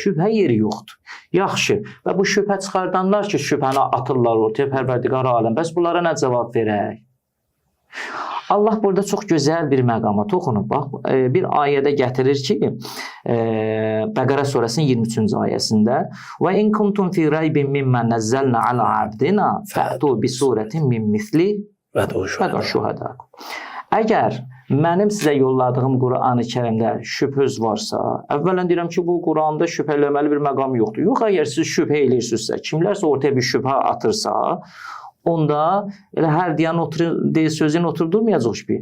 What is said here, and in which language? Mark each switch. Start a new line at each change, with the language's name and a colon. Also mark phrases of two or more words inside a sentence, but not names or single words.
Azerbaijani: Şübhə yeri yoxdur. Yaxşı. Və bu şübhə çıxardanlar ki, şübhəni atırlar ortaya, Pərverdigar aləm. Bəs bunlara nə cavab verək? Allah burada çox gözəl bir məqama toxunub. Bax, bir ayədə gətirir ki, Bəqərə surəsinin 23-cü ayəsində və
Arabic: إن كنتم في ريب مما نزلنا على عبدنا فأتوا بسورة من مثله وشهداء.
Azerbaijani: Əgər mənim sizə yolladığım Quran-ı Kərimdə şübhəz varsa, əvvələn deyirəm ki, bu Quranda şübhələməli bir məqam yoxdur. Yox, əgər siz şübhə eləyirsinizsə, kimlərsə ortaya bir şübhə atırsa, onda elə hər deyən sözünü oturdurmayacaq ki.